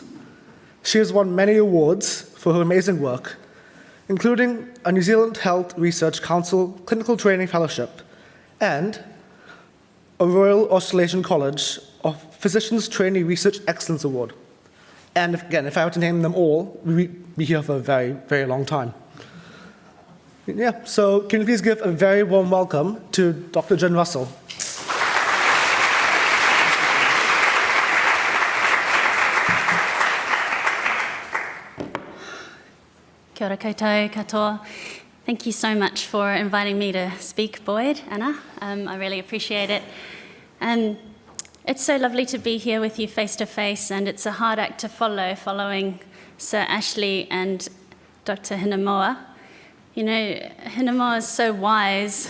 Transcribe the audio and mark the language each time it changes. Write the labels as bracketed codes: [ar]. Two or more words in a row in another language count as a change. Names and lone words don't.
[en] She has won many awards for her amazing work, including a New Zealand Health Research Council Clinical Training Fellowship and a Royal Australasian College of Physicians Trainee Research Excellence Award. And again, if I were to name them all, we'd be here for a very, very long time. Yeah, so can you please give a very warm welcome to Dr. Jin Russell. [mi] Kia ora koutou katoa. [en] Thank you so much for inviting me to speak, Boyd, Anna. I really appreciate it. It's so lovely to be here with you face to face, and it's a hard act to follow, following Sir Ashley and Dr. Hinemoa. You know, Hinemoa is so wise.